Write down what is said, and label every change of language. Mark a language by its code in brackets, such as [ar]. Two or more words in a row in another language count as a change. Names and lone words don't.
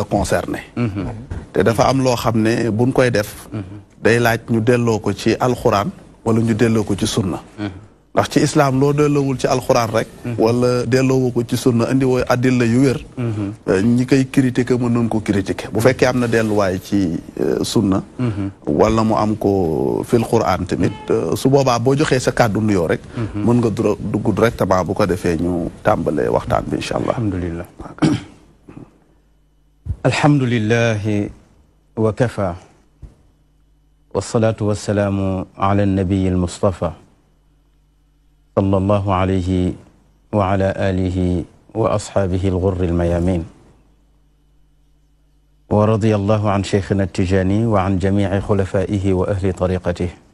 [wo] concerné te dafa am loo xam ne buñ koy def day laaj ñu delloo ko ci alxuraan wala ñu delloo ko ci sunna ndax ci islam loo delloowul ci alxuraan rek wala delloowu ko ci sunna indi woo addil la yu wér ñi koy critiquer mën nañ ko critiquer bu fekkee am na delluwaay ci sunna wala mu am ko [ar] في القرآن [wo] tamit su boobaa boo joxee sa kàddu nuyoo rek mën nga dugg directement bu ko defee ñu tàmbalee waxtaan bi [ar] إن شاء الله. الحمد لله الحمد لله وكفى والصلاة والسلام على نبيه المصطفى صلى الله عليه وعلى آله وأصحابه الغر الميامين ورضي الله عن شيخنا تجاني وعن جميع خلفائه وأهل طريقته